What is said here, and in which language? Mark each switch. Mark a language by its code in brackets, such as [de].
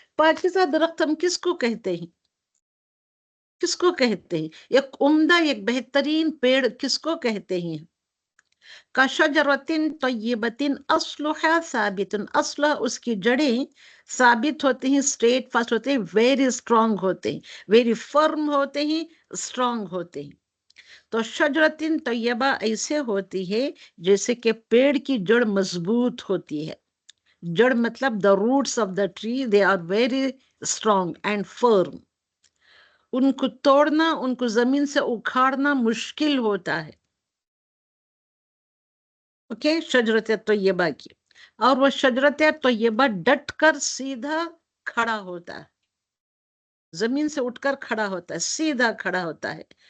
[ur] پاکیزہ درخت ہم کس کو کہتے ہیں؟ کس کو کہتے ہیں؟ ایک عمدہ، ایک بہترین پیڑ کس کو کہتے ہیں؟ [ar] کشجرۃ طیبۃ اصلها ثابت، [ur] اصل اس کی جڑیں ثابت ہوتے ہیں، اسٹریٹ فاسٹ ہوتے ہیں، ویری اسٹرانگ ہوتے ہیں، ویری فرم ہوتے ہیں، اسٹرانگ ہوتے ہیں. تو شجرۃ طیبہ ایسے ہوتی ہے جیسے کہ پیڑ کی جڑ مضبوط ہوتی ہے. جڑ مطلب [en] the roots of the tree they are very strong and firm. [ur] ان کو توڑنا، ان کو زمین سے اکھاڑنا مشکل ہوتا ہے. اوکے، شجرت طیبہ کی. اور وہ شجرت طیبہ ڈٹ کر سیدھا کھڑا ہوتا ہے، زمین سے اٹھ کر کھڑا ہوتا ہے، سیدھا کھڑا ہوتا ہے.